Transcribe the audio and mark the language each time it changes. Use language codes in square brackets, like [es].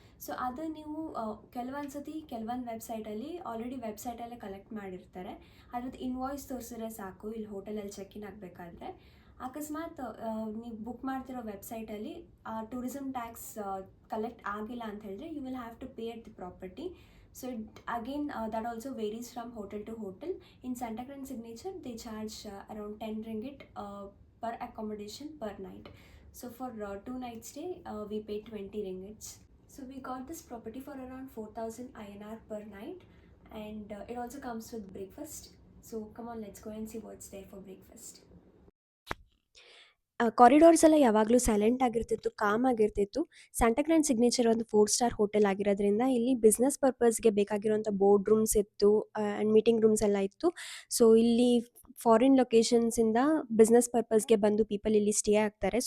[kn] So ಅದು ನೀವು ಕೆಲವೊಂದು ಸತಿ ಕೆಲವೊಂದು ವೆಬ್ಸೈಟಲ್ಲಿ ಆಲ್ರೆಡಿ ವೆಬ್ಸೈಟಲ್ಲೇ ಕಲೆಕ್ಟ್ ಮಾಡಿರ್ತಾರೆ. ಅದ್ರದ್ದು ಇನ್ವಾಯ್ಸ್ ತೋರಿಸಿದ್ರೆ ಸಾಕು ಇಲ್ಲಿ ಹೋಟೆಲಲ್ಲಿ ಚೆಕ್ ಇನ್ ಆಗಬೇಕಾದ್ರೆ. ಅಕಸ್ಮಾತ್ ನೀವು ಬುಕ್ ಮಾಡ್ತಿರೋ ವೆಬ್ಸೈಟಲ್ಲಿ ಟೂರಿಸಮ್ ಟ್ಯಾಕ್ಸ್ ಕಲೆಕ್ಟ್ ಆಗಿಲ್ಲ ಅಂತ ಹೇಳಿದ್ರೆ [en] You will have to pay at the property. So it again that also varies from hotel to hotel. In Santacrans Signature they charge around 10 ringgit per accommodation per night. So for 2 nights stay we pay 20 ringgits. So we got this property for around 4,000 INR per night and it also comes with breakfast. So come on, let's go and see what's there for breakfast. [kn] Corridors ಎಲ್ಲ ಯಾವಾಗಲೂ silent ಆಗಿರ್ತಿತ್ತು, com ಆಗಿರ್ತಿತ್ತು. ಸ್ಯಾಂಟಗ್ರಾಂಡ್ signature ಒಂದು 4 star hotel ಆಗಿರೋದ್ರಿಂದ ಇಲ್ಲಿ business ಪರ್ಪಸ್ಗೆ ಬೇಕಾಗಿರೋಂಥ board rooms ಇತ್ತು and meeting rooms ಎಲ್ಲ ಇತ್ತು. So ಇಲ್ಲಿ foreign ಲೊಕೇಶನ್ಸಿಂದ business ಪರ್ಪಸ್ಗೆ ಬಂದು ಪೀಪಲ್ ಇಲ್ಲಿ ಸ್ಟೇ ಆಗ್ತಾರೆ.